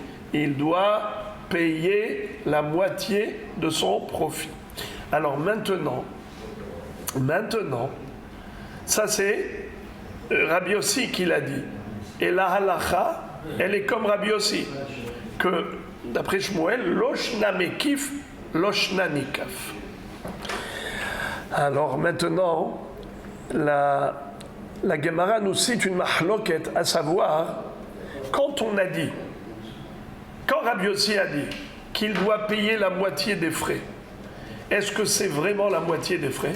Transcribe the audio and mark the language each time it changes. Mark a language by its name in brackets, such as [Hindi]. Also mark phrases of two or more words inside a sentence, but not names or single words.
[French] Il doit payer la moitié de son profit. Alors maintenant, ça c'est Rabbi Yossi qui l'a dit. Et la halakha, elle est comme Rabbi Yossi, que d'après Shmuel, [Aramaic] לישנא מקיף, לישנא ניקף. [French] Alors maintenant, la Gemara nous cite une mahloket, à savoir, quand Rabbi Yossi a dit qu'il doit payer la moitié des frais, est-ce que c'est vraiment la moitié des frais?